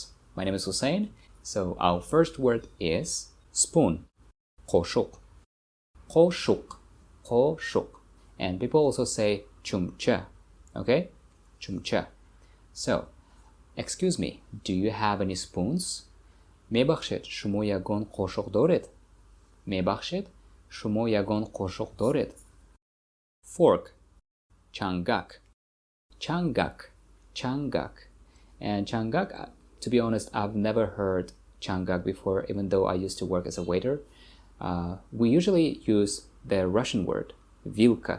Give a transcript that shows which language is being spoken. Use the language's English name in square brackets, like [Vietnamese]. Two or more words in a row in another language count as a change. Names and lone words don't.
[English] My name is Hussein. So our first word is spoon. [Tajik] қошуқ. қошуқ. қошуқ. [English] And people also say chumcha. Okay? Chumcha. So, excuse me, do you have any spoons? [Tajik] мебахшед шумо ягон қошуқ доред? мебахшед шумо ягон қошуқ доред? [English] Fork. чангак. [Tajik] чангак, чангак. [English] And changak, to be honest, I've never heard changak before, even though I used to work as a waiter. We usually use the Russian word, vilka.